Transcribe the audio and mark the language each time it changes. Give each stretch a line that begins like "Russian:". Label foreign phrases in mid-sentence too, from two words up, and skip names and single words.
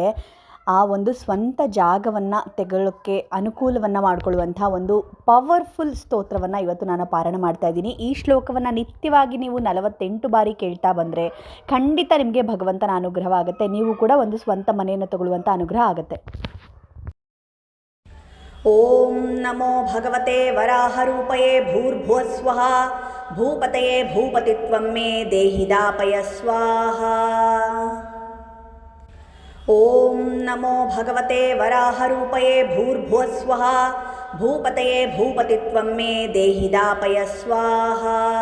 Kannada: ಆ ಒಂದು ಸ್ವಂತ ಜಾಗವನ್ನು ತೆಗೊಳ್ಳೋಕ್ಕೆ ಅನುಕೂಲವನ್ನು ಮಾಡಿಕೊಳ್ಳುವಂಥ ಒಂದು ಪವರ್ಫುಲ್ ಸ್ತೋತ್ರವನ್ನು ಇವತ್ತು ನಾನು ಪಾರಾಯಣ ಮಾಡ್ತಾ ಇದ್ದೀನಿ. ಈ ಶ್ಲೋಕವನ್ನು ನಿತ್ಯವಾಗಿ ನೀವು 48 ಬಾರಿ ಕೇಳ್ತಾ ಬಂದರೆ ಖಂಡಿತ ನಿಮಗೆ ಭಗವಂತನ ಅನುಗ್ರಹವಾಗುತ್ತೆ. ನೀವು ಕೂಡ ಒಂದು ಸ್ವಂತ ಮನೆಯನ್ನು ತಗೊಳ್ಳುವಂಥ ಅನುಗ್ರಹ ಆಗುತ್ತೆ.
Sanskrit: ಓಂ ನಮೋ ಭಗವತೆ ವರಾहरूपये भूर्भुवस्वः भूपतये भूपतित्वं मे देहि दापय स्वाहा. ओम नमो भगवते वराहरूपये भूर्भुवस्वः भूपतये भूपतित्वं मे देहि दापय स्वाहा.